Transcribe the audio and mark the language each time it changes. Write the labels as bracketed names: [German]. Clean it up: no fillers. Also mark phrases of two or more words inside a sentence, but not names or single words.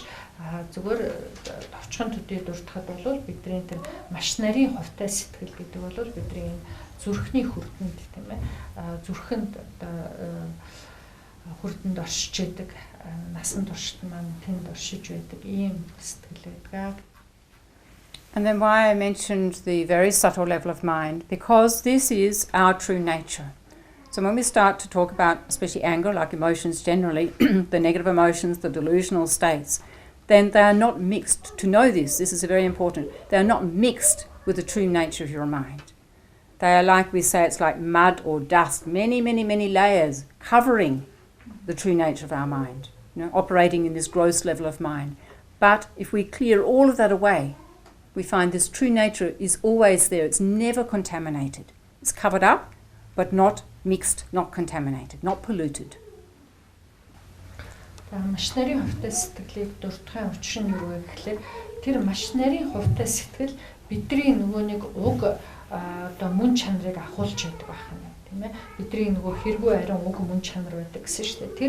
[Mongolian] Зүгээр товчхон төдий дуртахад бол бидний тэр маш нарийн хувьтай сэтгэл гэдэг бол бидний энэ зүрхний хүрдэнд тийм ээ зүрхэнд одоо хүрдэнд оршиж байдаг насан туршид маань тэнд оршиж байдаг ийм сэтгэл байдаг. [English] And then why I mentioned the very subtle level of mind, because this is our true nature. So when we start to talk about, especially anger, like emotions generally, the negative emotions, the delusional states, then they are not mixed. To know this is very important. They are not mixed with the true nature of your mind. They are like, we say, it's like mud or dust, many, many, many layers covering the true nature of our mind, operating in this gross level of mind. But if we clear all of that away, we find this true nature is always there. It's never contaminated. It's covered up, but not mixed, not contaminated, not polluted. [Mongolian] Маш нарийн хувьтай сэтгэлийг дуртахын учир нь юу вэ гэхлээр тэр маш нарийн хувьтай сэтгэл бидний нөгөө нэг уг одоо мөн чанарыг ахуулж байдаг байна, тийм ээ. Бидний нөгөө хэрэггүй ариун уг мөн чанар байдаг гэсэн шүү дээ.